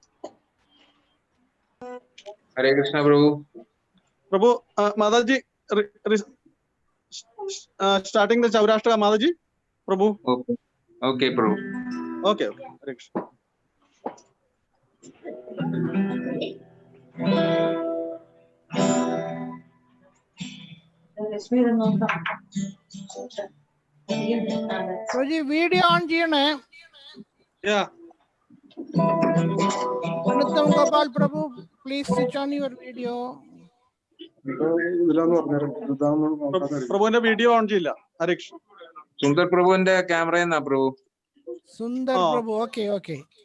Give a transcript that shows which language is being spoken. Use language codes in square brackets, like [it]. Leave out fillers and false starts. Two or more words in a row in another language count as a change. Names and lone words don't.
[en] Hare Krishna, Prabhu. Prabhu, Mataji, starting the Chaurashtra, Mataji. Prabhu. Okay. Okay, Prabhu. Okay, okay. Hare Krishna. [ml] വീഡിയോ ഓൺ ചെയ്യണേ. [en] Anuttam Gopal Prabhu, please switch on your video. [ml] പ്രഭുവിന്റെ വീഡിയോ ഓൺ ചെയ്യില്ല. ഹരേഷ് സുന്ദർ പ്രഭുവിന്റെ ക്യാമറ എന്നാ പ്രഭു. [en] Sundar Prabhu, okay, okay.